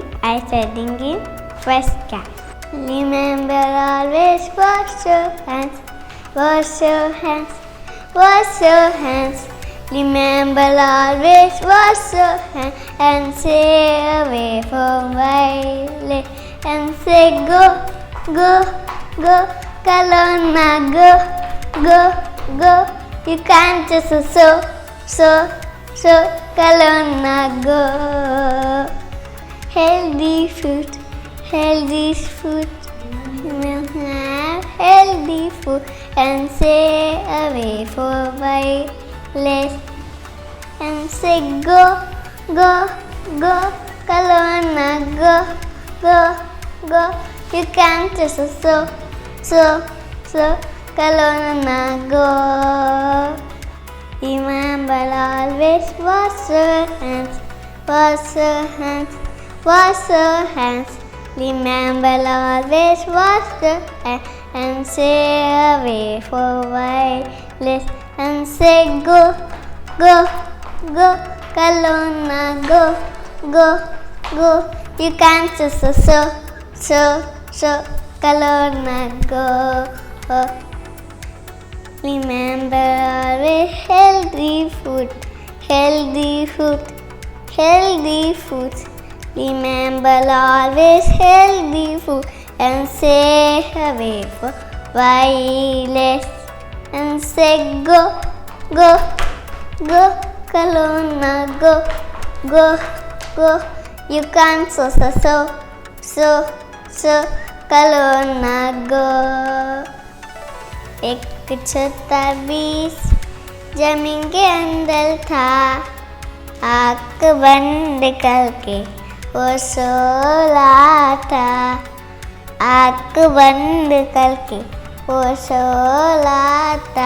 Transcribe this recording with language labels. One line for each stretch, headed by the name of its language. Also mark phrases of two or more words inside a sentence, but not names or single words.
English: I studying in first class. Remember always wash your hands, wash your hands, wash your hands. Remember always wash your hands and stay away from violence and say go, go, go, Kalona, go, go, go. You can't just so, Kalona, go. Healthy food. Healthy food, you will have healthy food and stay away for violence and say go, go, go, Kalona, go, go, go. You can't just so, Kalona, go. Remember always wash your hands, wash your hands, wash your hands. Remember always wash your hands and stay away for violence and say go, go, go, Kalona, go, go, go. You can't just so, Kalona, go. Remember always healthy food, healthy food, healthy food. Remember always healthy food and stay away from violence and say go, go, go, Kalona, go, go, go. You can't so, Kalona, go.
Hindi: एक छोटा बीज जमीन के अंदर था, आँख बंद करके वो सोला था, आँख बंद करके वो सोला था।